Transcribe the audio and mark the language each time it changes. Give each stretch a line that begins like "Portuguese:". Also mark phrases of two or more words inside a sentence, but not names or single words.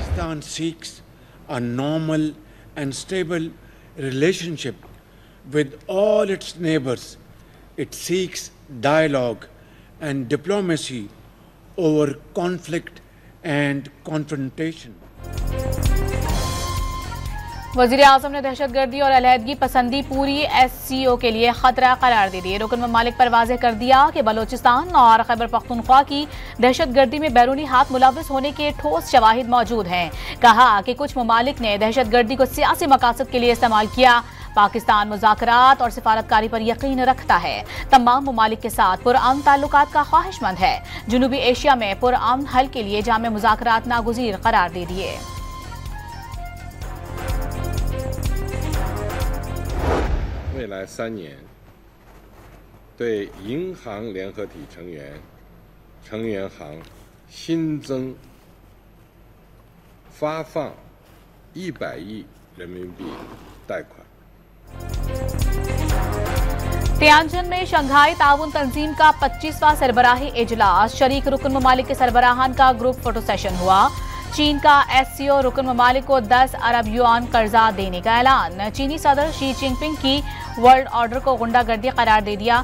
English: Pakistan seeks a normal and stable relationship with all its neighbors. It seeks dialogue and diplomacy over conflict and confrontation.
Urdu: وزیر اعظم نے دہشت گردی اور علیحدگی پسندی پوری SCO کے لیے خطرہ قرار دے دی. رکن ممالک پر واضح کر دیا کہ بلوچستان اور خیبر پختونخوا کی دہشت گردی میں بیرونی ہاتھ ملوث ہونے کے ٹھوس شواہد موجود ہیں. کہا کہ کچھ ممالک نے دہشت گردی کو سیاسی مقاصد کے لیے استعمال کیا. پاکستان مذاکرات اور سفارت کاری پر یقین رکھتا ہے. تمام ممالک کے ساتھ پرامن تعلقات کا خواہش مند ہے. جنوبی ایشیا میں پرامن حل کے لیے جامع مذاکرات ناگزیر قرار دے دیے.
Chinese: 未来3年，对银行联合体成员行新增发放100亿人民币贷款。
Urdu: تیانجن میں شنگھائی تعاون تنظیم کا 25واں سربراہی اجلاس. شریک رکن ممالک کے سربراہان کا
English: group photo session
Urdu: ہوا۔ چین کا SCO رکن ممالک کو 10 ارب یوآن قرضہ دینے کا اعلان. چینی صدر شی جن پنگ کی
English: world order
Urdu: کو غنڈہ گردی قرار دے دیا.